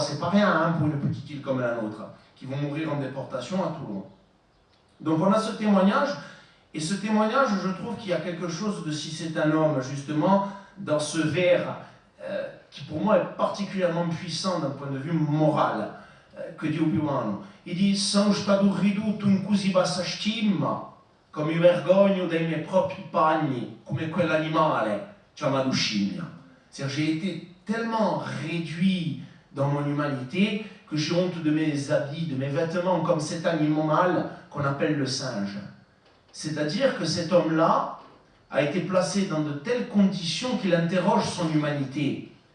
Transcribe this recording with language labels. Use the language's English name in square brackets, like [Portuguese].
[French] C'est pas rien hein, pour une petite île comme la nôtre, qui vont mourir en déportation à Toulon. Donc on a ce témoignage, et ce témoignage, je trouve qu'il y a quelque chose de, si c'est un homme, justement, dans ce vers, qui pour moi est particulièrement puissant d'un point de vue moral, que dit Buono. Il dit [Italian] « Sono stato ridotto in così bassa stima, come io vergogno dai miei propri panni, come quell'animale chiamato scimmia ». [French] C'est-à-dire j'ai été tellement réduit dans mon humanité que j'ai honte de mes habits, de mes vêtements, comme cet animal qu'on appelle le singe. C'est-à-dire que cet homme-là a été placé dans de telles conditions qu'il interroge son humanité.